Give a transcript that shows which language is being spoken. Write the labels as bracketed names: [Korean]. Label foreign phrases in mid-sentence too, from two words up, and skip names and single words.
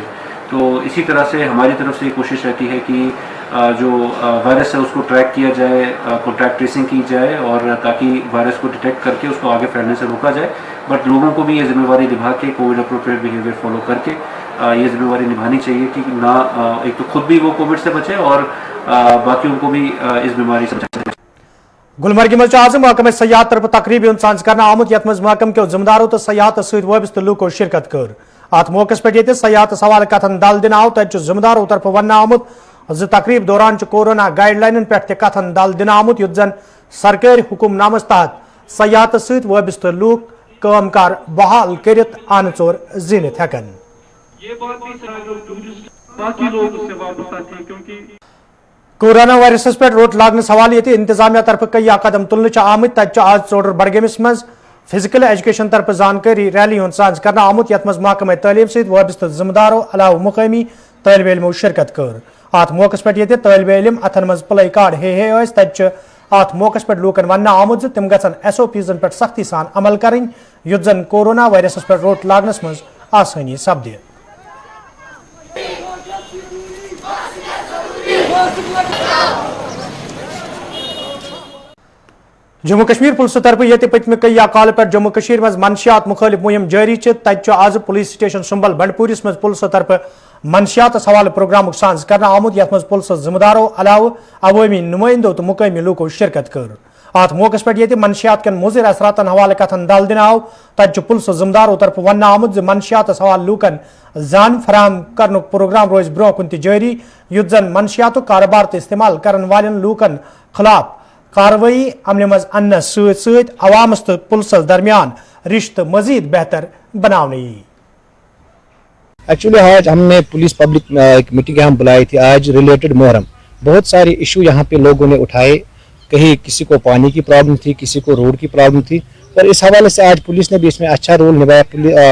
[Hindi] तो इसी तरह से हमारी तरफ से ये कोशिश रहती है कि जो वायरस है उसको ट्रैक किया जाए, [English] contact tracing [Hindi] की जाए और ताकि वायरस को डिटेक्ट करके उसको आगे फैलने से रोका जाए बट लोगों को भी ये जिम्मेवारी निभा के [English] Covid appropriate behaviour follow [Hindi] करके ये जिम्मेवारी निभानी चाहिए कि ना एक तो खुद भी वो कोविड से बचे और बाकी उनको भी इस बीमारी से बचाए। [Kashmiri] गुलमर्ग मज आज महकमे सयाहत तरफ तकरीब साज कर आमुत यथ मज महकम के जिम्मेदारों तो सयाहत सत वाबस्त लूको शिरकत कर। अत मौके पे सयाहत सवाल कथन दल दिन आव तत जिम्मेदारों तरफ वन आमुत तकरीब दौरान [English] Corona guideline [Kashmiri] पे कथन दल दिन आमुत युत जन सरकारी हुकुमनामस तहत सयाहत सत वाबस्त लूक कामकार बहाल कर अन चोर जीनित हेकन। कोरोना वायरस पे रोट लागन सवाल ये इंतजामिया तरफ कई कदम तुलने आमत तत आज चोडर बडगमिस मज [English] physical education [Kashmiri] तरफ जानकारी रैली साज कर आमुत यथ मज महकमे तालीम सत वाबस्त जिम्मेदारों अलाव मुकामी तालिब इल्मो शिरकत कर। अत मौके पे तालिब इल्म अथन मज प्ले कार्ड हे तत अत मौके पे लूकन वन आमुत तिम गन SOPs पे सख्ती सान अमल करें युत जन कोरोना वायरस पे रोट लागनस मज आसानी सपदे। जम्मू कश्मीर पुलिस तरफ ये पत्म कई काल पे जम्मू कश्मीर मज मनशियात मुखालिफ मुहिम जारी तत आज [English] police station [Kashmiri] सुंबल बंडपूरिस मज पुलिस तरफ मनशियात सवाल प्रोग्राम साज कर आमुत यथ मज पुलिस जिम्मेदारों अलाव अवामी नुमाइंदों तो मुकामी लूको शिरकत कर। अत मौके पे मनशियात कन मुजिर असरातन हवाले कथन दल दिन आव तत पुलिस जिम्मेदारों तरफ वन आमुत मनशियात सवाल लूकन जान फराम कर प्रोग्राम रोज ब्रो कुन जारी युत जन मनशियात कारोबार तो इस्तेमाल कर वालन लूकन खिलाफ कार्रवाई अमल मज अन्न सत अवामस तो पुलिस दरमियान रिश्त मजीद बेहतर बनाने। [Hindi] एक्चुअली आज हमने [English] police public [Hindi] एक मीटिंग हम बुलाई थी आज रिलेटेड मुहर्रम। बहुत सारे इशू यहाँ पे लोगों ने उठाए, कहीं किसी को पानी की प्रॉब्लम थी, किसी को रोड की प्रॉब्लम थी, पर इस हवाले से आज पुलिस ने भी इसमें अच्छा रोल निभाया।